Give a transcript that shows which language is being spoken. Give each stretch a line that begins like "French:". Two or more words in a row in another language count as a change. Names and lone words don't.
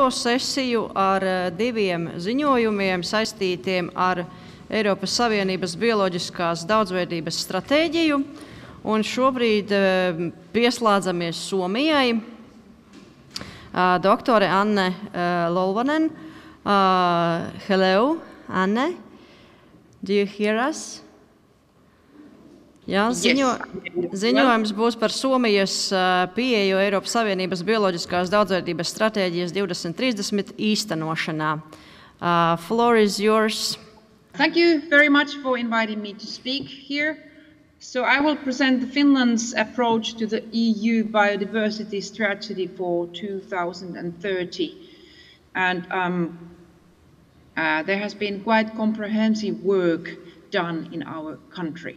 Latvian: sesiju ar 2 ziņojumiem saistītiem ar Eiropas Savienības bioloģiskās daudzveidības stratēģiju. Un šobrīd pieslēdzamies Somijai. Doktore Anne Tolvanen.
English: Hello, Anne. Do you hear us?
Latvian: Jā, ziņojums būs par Somijas pieeju Eiropas Savienības bioloģiskās daudzveidības stratēģijas 2030 īstenošanā.
English: Floor is yours. Thank you very much for inviting me to speak here. So I will present Finland's approach to the EU Biodiversity Strategy for 2030. And there has been quite comprehensive work done in our country.